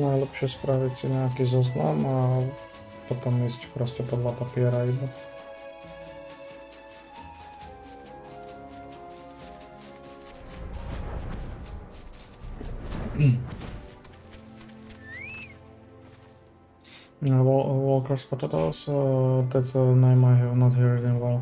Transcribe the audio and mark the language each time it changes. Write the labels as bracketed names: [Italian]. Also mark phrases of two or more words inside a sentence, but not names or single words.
[Slovak] najlepšie spraviť si nejaký zoznam a potom ísť proste podľa papiera iba. [English] Walker's potatoes, that's a name I have not heard in a while.